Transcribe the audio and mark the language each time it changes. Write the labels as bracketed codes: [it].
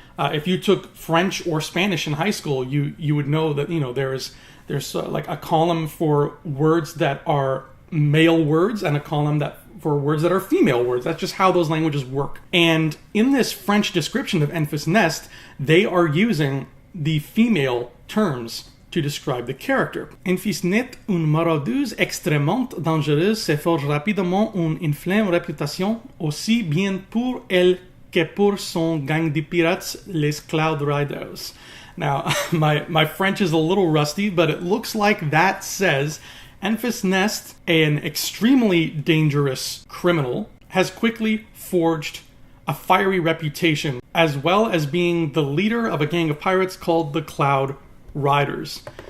[en] If you took French or Spanish in high school, you would know that there's like a column for words that are male words and a column for words that are female words. That's just how those languages work. And in this French description of Emphys Nest, they are using the female terms to describe the character. [fr] Emphys Nest, une maraudeuse extrêmement dangereuse, se forge rapidement une infâme réputation, aussi bien pour elle que pour son gang de pirates, les Cloud Riders. [en] Now, my French is a little rusty, but it looks like that says Emphys Nest, an extremely dangerous criminal, has quickly forged a fiery reputation, as well as being the leader of a gang of pirates called the Cloud Riders.